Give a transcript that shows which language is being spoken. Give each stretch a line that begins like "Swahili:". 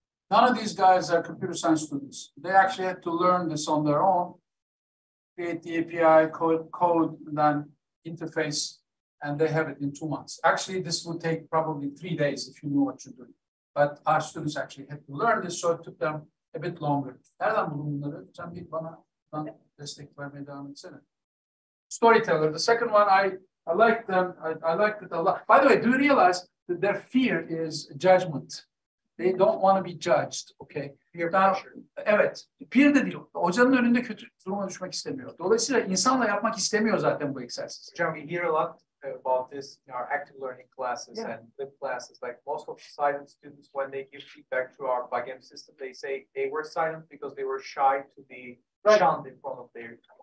English: None of these guys are computer science students. They actually had to learn this on their own create the API, code, and then interface, and they have it in 2 months. Actually, this would take probably 3 days if you know what you're doing. But our students actually had to learn this, so it took them a bit longer.
Turkish: Nereden buldun bunları? Sen bir bana destek vermeye devam etsene.
English: Storyteller. The second one, I like them. I liked it a lot. By the way, do you realize that their fear is judgment? They don't want to be judged. Okay. Peer pressure.
Turkish: Evet. Peer de değil. Hocanın önünde kötü duruma düşmek istemiyor. Dolayısıyla insanla yapmak istemiyor zaten bu egzersizi.
English: John, we hear a lot about this in our active learning classes and lib classes. Like most of the silent students, when they give feedback through our backend system, they say they were silent because they were shy to be shunned in front of their